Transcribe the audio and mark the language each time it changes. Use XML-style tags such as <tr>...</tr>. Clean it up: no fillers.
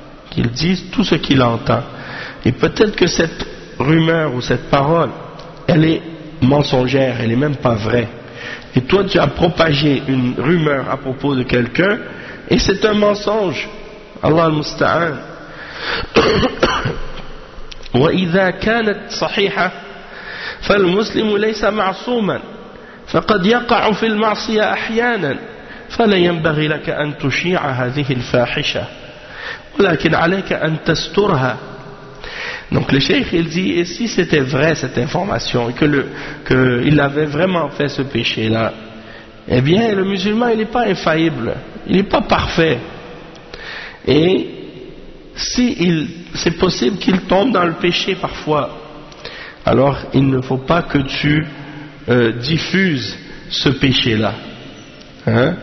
<fr>Qu'il dise tout ce qu'il entend. Et peut-être que cette rumeur ou cette parole, elle est mensongère, elle n'est même pas vraie. Et toi tu as propagé une rumeur à propos de quelqu'un et c'est un mensonge. Allah al-Musta'an.</fr> <ar>وإذا كانت صحيحة فالمسلم ليس معصوما فقد يقع في المعصية أحيانا فلا ينبغي لك أن تشيع هذه الفاحشة ولكن عليك أن تسترها.</ar> <fr>Donc le cheikh il dit, et si c'était vrai cette information et qu'il avait vraiment fait ce péché là, eh bien le musulman il n'est pas infaillible, il n'est pas parfait, et si c'est possible qu'il tombe dans le péché parfois, alors il ne faut pas que tu diffuses ce péché là, hein?</fr>